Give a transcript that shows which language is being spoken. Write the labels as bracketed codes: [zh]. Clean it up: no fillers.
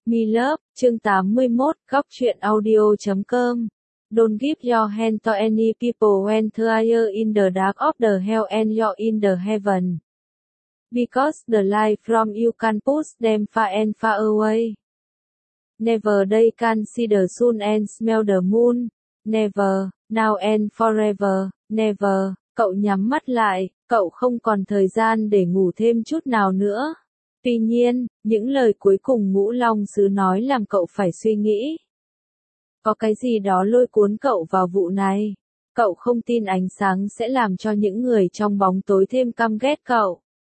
[vi] Mi lớp, chương 81, góc truyện audio.com. [en] Don't give your hand to any people when they are in the dark of the hell and you're in the heaven. Because the light from you can push them far and far away. Never they can see the sun and smell the moon. Never, now and forever, never. [vi] Cậu nhắm mắt lại, cậu không còn thời gian để ngủ thêm chút nào nữa. Tuy nhiên, những lời cuối cùng Ngũ Long Sứ nói làm cậu phải suy nghĩ. Có cái gì đó lôi cuốn cậu vào vụ này. Cậu không tin ánh sáng sẽ làm cho những người trong bóng tối thêm căm ghét cậu.